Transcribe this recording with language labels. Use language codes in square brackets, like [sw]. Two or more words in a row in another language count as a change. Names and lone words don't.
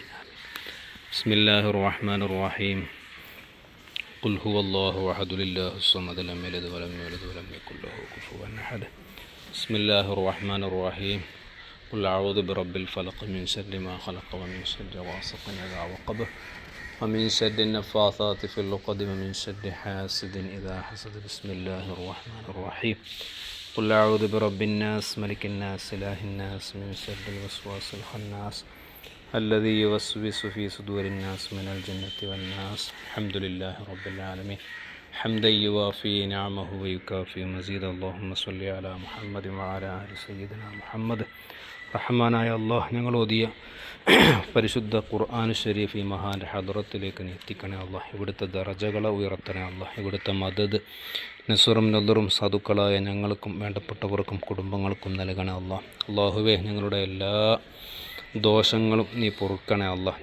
[ar] بسم الله الرحمن الرحيم. قل هو الله أحد الله الصمد لم يلد ولم يولد ولم يكن له كفوا أحد. بسم الله الرحمن الرحيم قل أعوذ برب الفلق من شر ما خلق ومن شر غاسق إذا وقب ومن شر النفاثات في العقد ومن شر حاسد إذا حسد. بسم الله الرحمن الرحيم قل أعوذ برب الناس ملك الناس إله الناس من شر الوسواس الخناس الذي يوسوس في صدور الناس من الجنة والناس. الحمد لله رب العالمين حمدا يوافي نعمه ويكافي مزيدا. اللهم صل على محمد وعلى آل سيدنا محمد. [ml] റഹ്മാനായ അല്ലാഹ്, ഞങ്ങൾ ഓതിയ പരിശുദ്ധ ഖുർആൻ ഷരീഫ് ഈ മഹാൻ്റെ ഹദ്റത്തിലേക്ക് നീ എത്തിക്കണേ അല്ലാഹ്. ഇവിടുത്തെ ദറജകളെ ഉയർത്തണേ അല്ലാഹ്. ഇവിടുത്തെ മദദ് നസുറും നദറും സാധുക്കളായ ഞങ്ങൾക്കും വേണ്ടപ്പെട്ടവർക്കും കുടുംബങ്ങൾക്കും നൽകണേ അല്ലാഹ്. അല്ലാഹുവേ, ഞങ്ങളുടെ എല്ലാ ദോഷങ്ങളും നീ പൊറുക്കണേ അല്ലാഹ്.